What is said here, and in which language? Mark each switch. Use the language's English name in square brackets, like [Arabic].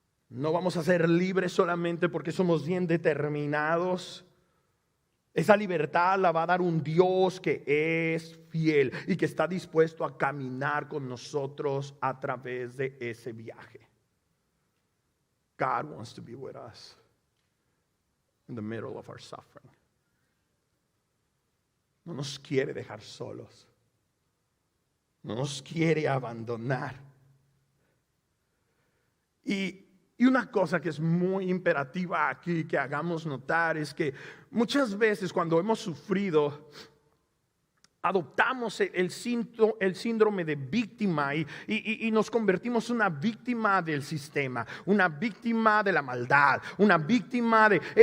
[Spanish] No vamos a ser libres solamente porque somos bien determinados. Esa libertad la va a dar un Dios que es fiel y que está dispuesto a caminar con nosotros a través de ese viaje. [English] God wants to be with us in the middle of our suffering. [Spanish] No nos quiere dejar solos. No nos quiere abandonar. Y una cosa que es muy imperativa aquí que hagamos notar es que muchas veces cuando hemos sufrido, adoptamos el síndrome de víctima y nos convertimos en una víctima del sistema, una víctima de la maldad, una víctima de...